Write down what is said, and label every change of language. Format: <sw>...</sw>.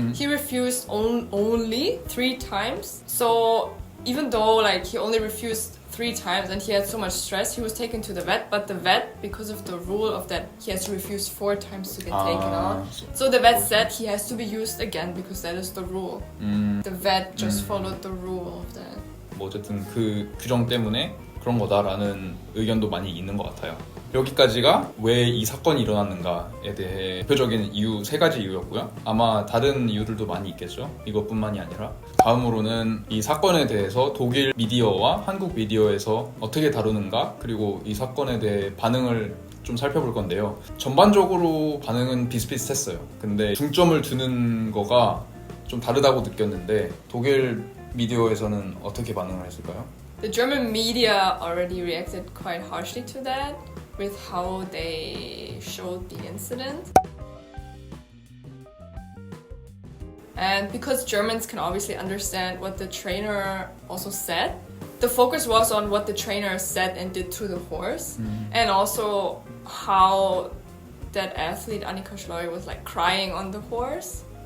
<en>He refused only 3 times. So even though he only refused 3 times and he had so much stress, he was taken to the vet. But the vet, because of the rule of that, he has to refuse 4 times to get taken out. So the vet said he has to be used again because that is the rule. The vet just followed the rule of that.</en> <ko>뭐 어쨌든 그 규정 때문에 그런 거다라는 의견도 많이 있는 것 같아요. 여기까지가 왜 이 사건이 일어났는가에 대해 대표적인 이유 3가지 이유였고요. 아마 다른 이유들도 많이 있겠죠. 이것뿐만이 아니라. 다음으로는 이 사건에 대해서 독일 미디어와 한국 미디어에서 어떻게 다루는가, 그리고 이 사건에 대해 반응을 좀 살펴볼 건데요. 전반적으로 반응은 비슷비슷했어요. 근데 중점을 두는 거가 좀 다르다고 느꼈는데 독일 미디어에서는 어떻게 반응을 했을까요?</ko> <en>The German media already reacted quite harshly to that with how they showed the incident. And because Germans can obviously understand what the trainer also said, the focus was on what the trainer said and did to the horse, and also how that athlete Annika Schleuer was crying on the horse.</en>